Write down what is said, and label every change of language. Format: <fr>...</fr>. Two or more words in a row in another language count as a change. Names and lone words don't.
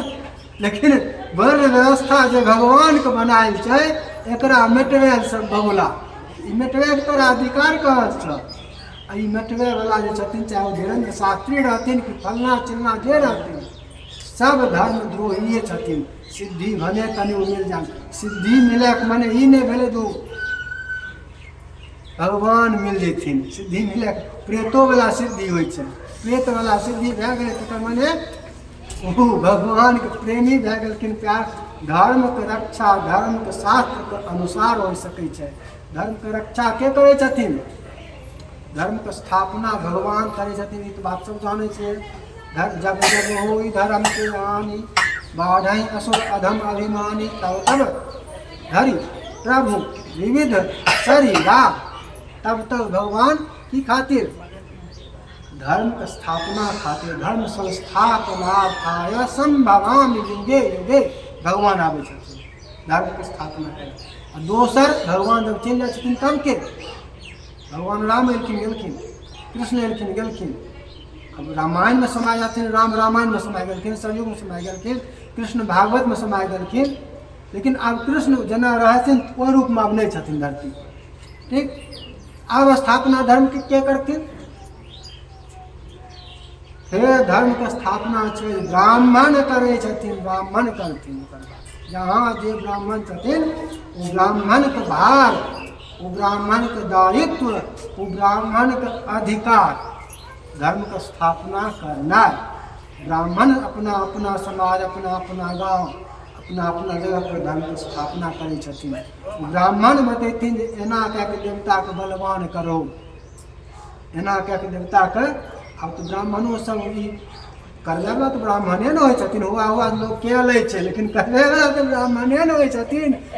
<mai>लेकिन वर्ण व्यवस्था जो भगवान के बनायल छै, एकरा मेटवे सब बबुला, ई मेटवे के तोरा अधिकार कहाँ छ। आ ई मेटवे वाला जे छथिन, चाहे ओ धीरेन्द्र शास्त्री रहथिन कि फलना चिलना जे रहथिन, सब धर्म द्रोहिए छथिन। सिद्धि भने कनि मिल जान, सिद्धि मिले के मने ई नहीं भेले जो भगवान मिल जेथिन। सिद्धि मिले प्रेतो वाला सिद्धि होइ छै, प्रेत वाला सिद्धि भए गेलै तकर मने ओ भगवान के प्रेमी भए गेलखिन। प्यार धर्म के रक्षा धर्म के शास्त्र के अनुसार हो सकै छै। धर्म के रक्षा के करै छथिन? धर्म के स्थापना भगवान करै छथिन। ई तो बात सब जानै छियै।</mai> <awa>जब जब होई धर्म के हानि, बाढ़ई असुर अधम अभिमानी, तब तब धरि प्रभु विविध शरीरा।</awa> <mai>तब तक भगवान की खातिर? धर्म के स्थापना खातिर,</mai> <sa>धर्म संस्थापनार्थाय संभवामि युगे युगे</sa> <mai>भगवान आबै छथिन धर्म के स्थापना करे। आ दोसर भगवान जब चलि जाइ छथिन तब के भगवान राम एलखिन गेलखिन, कृष्ण एलखिन गेलखिन। अब रामायण में समाय जाथिन, राम रामायण में समाय गेलखिन, सतयुग में समाय गेलखिन, कृष्ण भागवत में समाय गेलखिन। लेकिन अब कृष्ण जेना रहथिन ओहि रूप में अब नहीं छथिन धरती, ठीक। अब स्थापना धर्म के करथिन? हे धर्म के स्थापना छै ब्राह्मण करै छथिन, ब्राह्मण करथिन। जहाँ जे ब्राह्मण छथिन वो ब्राह्मण के भार, वो ब्राह्मण के दायित्व, वो ब्राह्मण के अधिकार धर्म के स्थापना करना। ब्राह्मण अपना अपना समाज, अपना अपना गांव, अपना अपना जगह पर धर्म के स्थापना करै छथिन। ब्राह्मण बतैथिन जे एना कए के देवता के बलवान करो, एना कए के देवता के। अब तो ब्राह्मणों सब ई करले वाला तो ब्राह्मणे न होइ छथिन, हुआ हुआ लोग के लै छै, लेकिन करले वाला तो ब्राह्मणे न होइ छथिन।</mai>